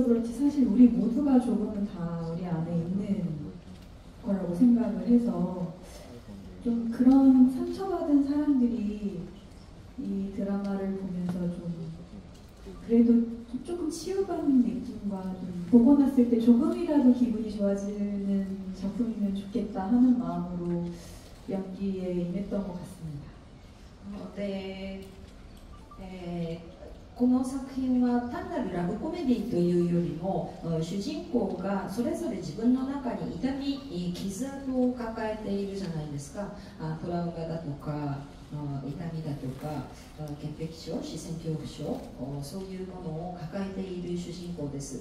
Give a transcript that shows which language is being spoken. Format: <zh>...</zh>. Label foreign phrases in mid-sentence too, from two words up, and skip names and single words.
<ko>그렇지 사실 우리 모두가 조금은 다 우리 안에 있는 거라고 생각을 해서 좀 그런 상처받은 사람들이 이 드라마를 보면서 좀 그래도 조금 치유받는 느낌과 좀 보고 났을 때 조금이라도 기분이 좋아지는 작품이면 좋겠다 하는 마음으로 연기에 임했던 것 같습니다.</ko> <ja>この作品は単なるラブコメディというよりも主人公がそれぞれ自分の中に痛み、傷跡を抱えているじゃないですか。トラウマだとか痛みだとか潔癖症、視線恐怖症、そういうものを抱えている主人公です。</ja>